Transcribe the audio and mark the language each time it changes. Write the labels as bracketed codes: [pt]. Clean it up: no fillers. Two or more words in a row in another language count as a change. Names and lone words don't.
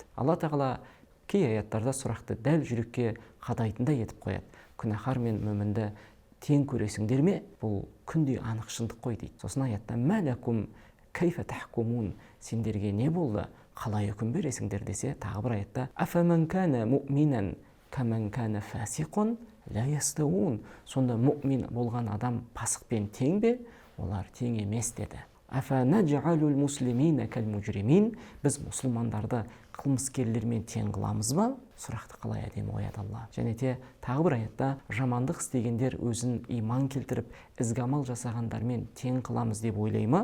[kk] Алла тағала кей аяттарда сұрақты дәл жүрекке қадайтындай етіп қояды. Күнәһар мен мүмінді тең көресіңдер ме? Бұл күндей анық шындық қой дейді. Сосын аятта [ar] ما لكم كيف تحكمون, [kk] сендерге не болды, қалай үкім бересіңдер десе, тағы бір аятта [ar] أفمن كان مؤمنا كمن كان فاسقا لا يستوون, [kk] сонда мұъмин болған адам пасықпен тең бе? Олар тең емес деді. [ar] أفنجعل المسلمين كالمجرمين, [kk] біз мұсылмандарды қылмыскерлермен тең қыламыз ба? Сұрақты қалай әдемі қояды Алла. Және де тағы бір аятта жамандық істегендер өзін иман келтіріп ізгі амал жасағандармен тең қыламыз деп ойлай ма?